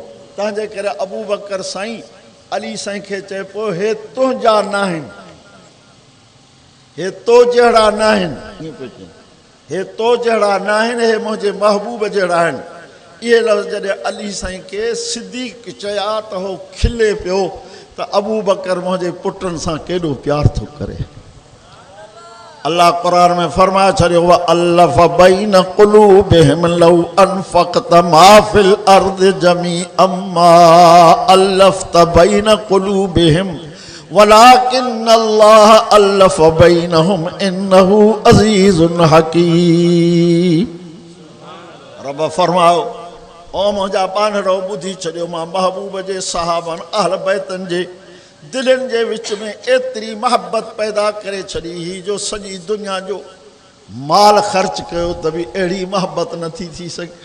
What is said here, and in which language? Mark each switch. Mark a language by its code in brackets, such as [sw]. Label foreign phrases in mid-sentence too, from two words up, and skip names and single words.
[sd] तंहिंजे करे अबू बकर साईं अली साईं खे चए पियो, हे तुंहिंजा न आहिनि, हे तो जहिड़ा न आहिनि, हे तो जहिड़ा न आहिनि, हे मुंहिंजे महबूब जहिड़ा आहिनि। इहे लफ़्ज़ जॾहिं अली साईं खे सिद्दीक़ चया त हो खिले पियो त अबू बकर मुंहिंजे पुटनि सां केॾो प्यार थो करे। अल्लाह कुरान में फरमाए छॾियो, [ar] وألف بين قلوبهم لو أنفقت ما في الأرض جميعا ما ألفت بين قلوبهم ولكن الله ألف بينهم إنه عزيز حكيم. [sd] रब फरमायो, ओ मुंहिंजा पानड़ो ॿुधी छॾियो, मां महबूब जे सहाबनि अहल बैतनि जे दिलनि जे विच में एतिरी मोहबत पैदा करे छॾी ही जो सॼी दुनिया जो माल ख़र्च कयो त बि अहिड़ी मोहबत नथी थी सघे।